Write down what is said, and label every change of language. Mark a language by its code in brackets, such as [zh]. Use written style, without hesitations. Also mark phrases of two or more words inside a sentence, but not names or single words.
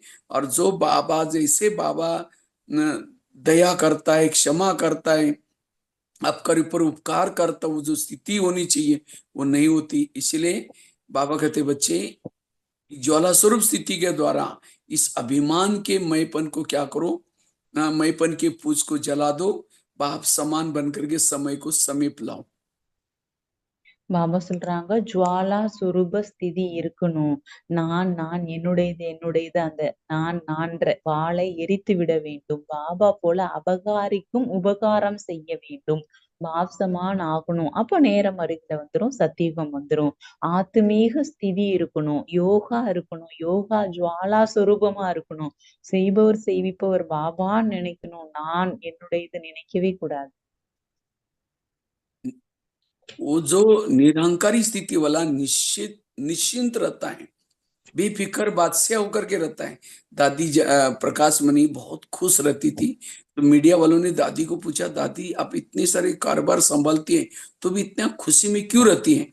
[hi] और जो बाबा, जैसे बाबा दया करता है, क्षमा करता है, आपका ऊपर उपकार करता, वो जो स्थिति होनी चाहिए वो नहीं होती। इसलिए बाबा कहते बच्चे, ज्वाला स्वरूप स्थिति के द्वारा इस अभिमान के मैपन को क्या करो, मैपन के पूछ को जला दो, बाप समान बनकर के समय को समीप लाओ। [ta] பாபா சொல்றாங்க, [hi] ज्वाला स्वरूप स्थिति [ta] இருக்கணும். நான் என்னுடையது அந்த நான்ற வாளை எரித்து விட வேண்டும். பாபா போல அபகாரிக்கும் உபகாரம் செய்ய வேண்டும். [hi] बाप समान [ta] ஆகணும். அப்ப நேரம் அருகில வந்துரும், சத்தியுகம் வந்துரும். ஆத்மீக ஸ்திதி இருக்கணும், யோகா இருக்கணும், யோகா ஜுவாலா சுரூபமா இருக்கணும். செய்பவர் செய்விப்பவர் பாபான்னு நினைக்கணும். நான் என்னுடையது நினைக்கவே கூடாது. [hi] वो जो निरहंकारी स्थिति वाला निश्चिंत रहता है, बेफिक्र बादशाह होकर के रहता है। दादी प्रकाश मणि बहुत खुश रहती थी। तो मीडिया वालों ने दादी को पूछा, दादी आप इतने सारे कारोबार संभालती हैं तो भी इतना खुशी में क्यों रहती हैं?